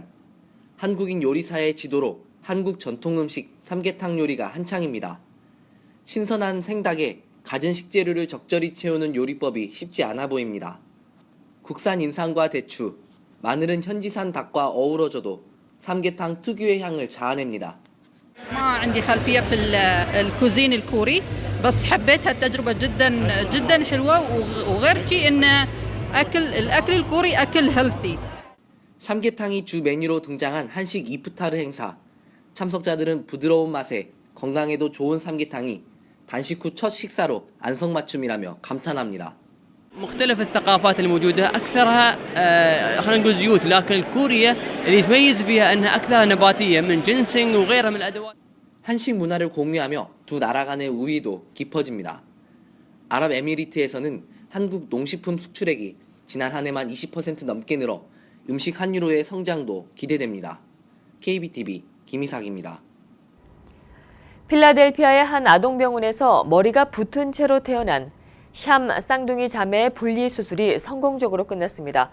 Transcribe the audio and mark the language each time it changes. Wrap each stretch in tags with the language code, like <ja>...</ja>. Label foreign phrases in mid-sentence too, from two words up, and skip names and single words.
<ko>한국인 요리사의 지도로 한국 전통 음식 삼계탕 요리가 한창입니다. 신선한 생닭에 갖은 식재료를 적절히 채우는 요리법이 쉽지 않아 보입니다. 국산 인삼과 대추, 마늘은 현지산 닭과 어우러져도 삼계탕 특유의 향을 자아냅니다.</ko> <ar>ما عندي خلفية في الكوزين الكوري بس حبيتها التجربة جدا حلوة وغير شيء إن الأكل الكوري أكل healthy.</ar> <ko>삼계탕이 주 메뉴로 등장한 한식 이프타르 행사. 참석자들은 부드러운 맛에 건강에도 좋은 삼계탕이 단식 후 첫 식사로 안성맞춤이라며 감탄합니다.</ko> <ar>مختلف الثقافات الموجودة أكثرها خلينا نقول زيوت لكن الكورية اللي يتميز فيها أنها أكثر نباتية من جنسنج وغيرها من الأدوات.</ar> <ko>한식 문화를 공유하며 두 나라 간의 우위도 깊어집니다. 아랍에미리트에서는 한국 농식품 수출액이 지난 한 해만 20% 넘게 늘어 음식 한유로의 성장도 기대됩니다. KBTV 김희삭입니다. 필라델피아의 한 아동병원에서 머리가 붙은 채로 태어난 샴 쌍둥이 자매의 분리수술이 성공적으로 끝났습니다.</ko>